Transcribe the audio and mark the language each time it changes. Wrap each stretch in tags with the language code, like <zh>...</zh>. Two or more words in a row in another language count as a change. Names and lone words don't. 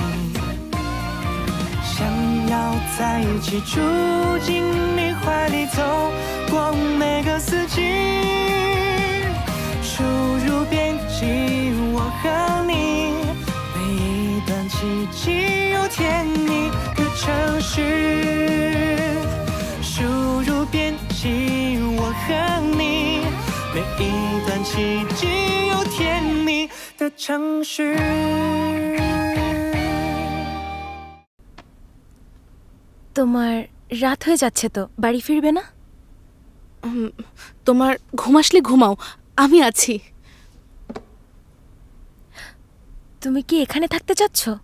<zh>想要在一起，住进你怀里，走过每个四季，输入编辑我和你，每一段奇迹有甜蜜的程序，输入编辑我和你，每一段奇迹有甜蜜的程序。</zh> <bn>তোমার রাত হয়ে যাচ্ছে তো, বাড়ি ফিরবে না? তোমার ঘুম আসলে ঘুমাও, আমি আছি। তুমি কি এখানে থাকতে চাচ্ছ?</bn>